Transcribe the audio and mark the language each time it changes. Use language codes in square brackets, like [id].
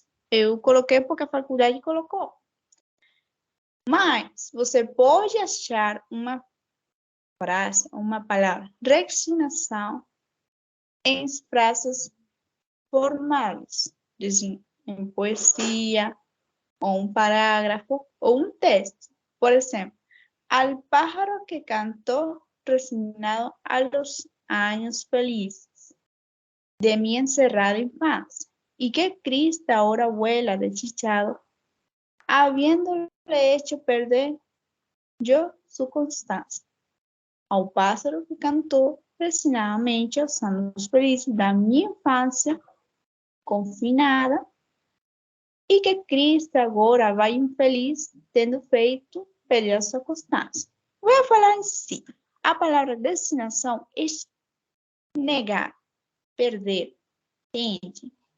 [pt] Eu coloquei porque a faculdade colocou. Mas você pode achar uma frase, uma palavra, resignação, em frases formais, dizem, em poesia, ou um parágrafo, ou um texto. Por exemplo, [es] al pájaro que cantó resignado a los años felices de mi encerrada infancia, y que Cristo ahora vuela desdichado, habiéndole hecho perder yo su constancia. [pt] Ao pássaro que cantou resignadamente aos anos felizes da minha infância confinada, e que Cristo agora vai infeliz, tendo feito perder a sua constância. Vou falar em si. A palavra destinação é negar, perder, entende?